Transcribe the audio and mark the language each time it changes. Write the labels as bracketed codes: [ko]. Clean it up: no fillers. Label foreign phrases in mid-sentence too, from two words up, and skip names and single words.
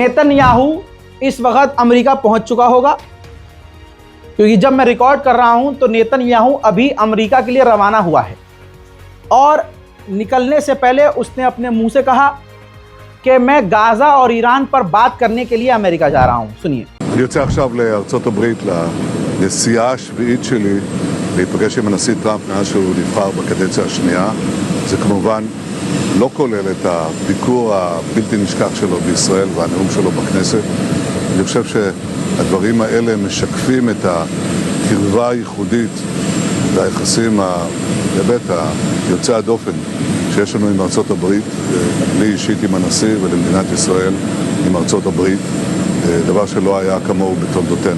[hi] नेतन्याहू इस वक्त अमेरिका पहुंच चुका होगा, क्योंकि जब मैं रिकॉर्ड कर रहा हूं तो नेतन्याहू अभी अमेरिका के लिए रवाना हुआ है और निकलने से पहले उसने अपने मुंह से कहा कि मैं गाजा और ईरान पर बात करने के लिए अमेरिका जा रहा हूं। सुनिए। [he] אני יוצא עכשיו לארצות הברית לנסיעה השביעית שלי להיפגש עם הנשיא טראמפ מאז שהוא נבחר בקדנציה השנייה. זה כמובן לא כולל את הביקור הבלתי נשכח שלו בישראל והנאום שלו בכנסת. אני חושב שהדברים האלה משקפים את הקרבה הייחודית והיחסים באמת היוצא הדופן שיש לנו עם ארצות הברית, לי אישית עם הנשיא ולמדינת ישראל עם ארצות הברית, דבר שלא היה כמוהו בתולדותינו.